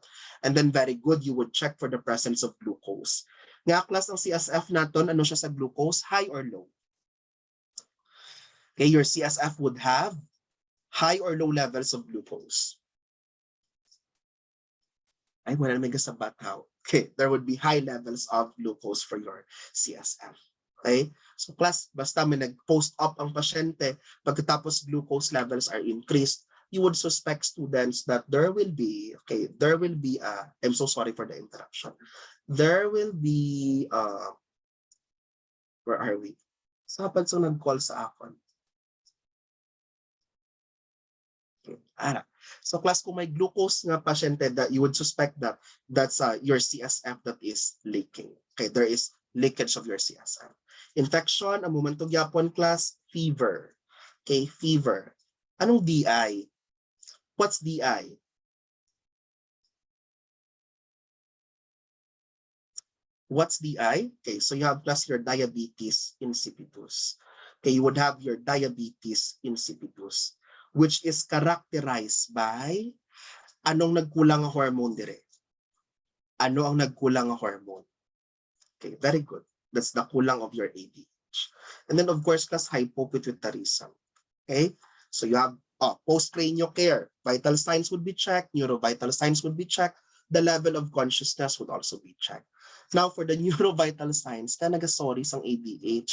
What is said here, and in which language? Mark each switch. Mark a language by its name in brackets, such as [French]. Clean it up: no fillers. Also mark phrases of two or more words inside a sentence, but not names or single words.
[English] And then very good, you would check for the presence of glucose. [Hiligaynon] Nga class ang CSF naton, ano siya sa glucose? [English] High or low? Okay, your CSF would have high or low levels of glucose. [Hiligaynon] Ay, wala naman kasabat how. [English] Okay, there would be high levels of glucose for your CSF. Okay, so class, [Hiligaynon] basta may nag-post up ang pasyente, pagkatapos [English] glucose levels are increased, you would suspect students that there will be, I'm so sorry for the interruption. There will be, where are we? [Hiligaynon] Sapad so nag-call sa akon. So class, kung may glucose nga pasyente, [English] that you would suspect that that's your CSF that is leaking. Okay, there is leakage of your CSF. [Hiligaynon] Infection, ang momento gyapon class, fever. [English] Okay, fever. Anong DI? What's DI? What's DI? Okay, so you have class your diabetes insipidus. Okay, you would have your diabetes insipidus, which is characterized by [Hiligaynon] anong nagkulang ang hormone dire? Ano ang nagkulang ang hormone? [English] Okay, very good. That's the kulang of your ADH. And then of course, class, hypopituitarism. Okay, so you have postcranial care. Vital signs would be checked. Neurovital signs would be checked. The level of consciousness would also be checked. Now, for the neurovital signs, sorry sang ADH.